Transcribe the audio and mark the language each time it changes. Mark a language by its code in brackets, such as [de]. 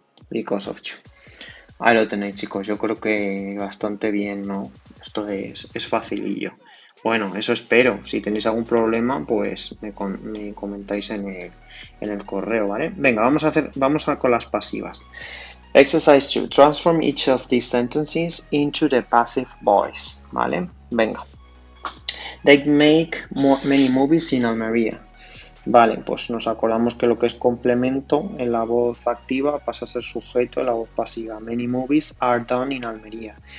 [en] Because of you. [es] Ahí lo tenéis, chicos, yo creo que bastante bien, ¿no? Esto es facilillo. Bueno, eso espero. Si tenéis algún problema, pues me comentáis en el correo, ¿vale? Venga, vamos a con las pasivas. [en] Exercise 2. Transform each of these sentences into the passive voice, [es] ¿vale? Venga. [en] They make many movies in Almería. [es] Vale, pues nos acordamos que lo que es complemento en la voz activa pasa a ser sujeto en la voz pasiva. [en] Many movies are done in Almería.